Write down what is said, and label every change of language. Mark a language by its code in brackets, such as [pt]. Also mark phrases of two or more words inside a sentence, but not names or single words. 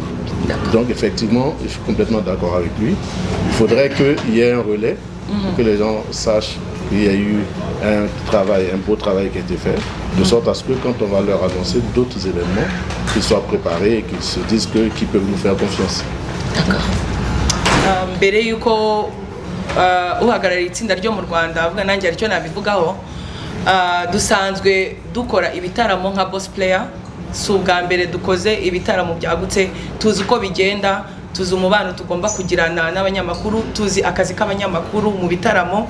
[fr] Donc effectivement, je suis complètement d'accord avec lui. Il faudrait qu'il y ait un relais pour que les gens sachent qu'il y a eu un beau travail qui a été fait, de sorte à ce que quand on va leur annoncer d'autres événements, qu'ils soient préparés et qu'ils se disent qu'ils peuvent nous faire confiance. D'accord. [rw] Mbere yuko uhagarariye itsinda ryo mu Rwanda avuga nanjye aricyo nabivugaho, dusanzwe dukora ibitaramo nka Boss Player. Si ubwa mbere dukoze ibitaramo byagutse, tuzi uko bigenda, tuzi umubano tugomba kugirana n'abanyamakuru, tuzi akazi k'abanyamakuru mu bitaramo.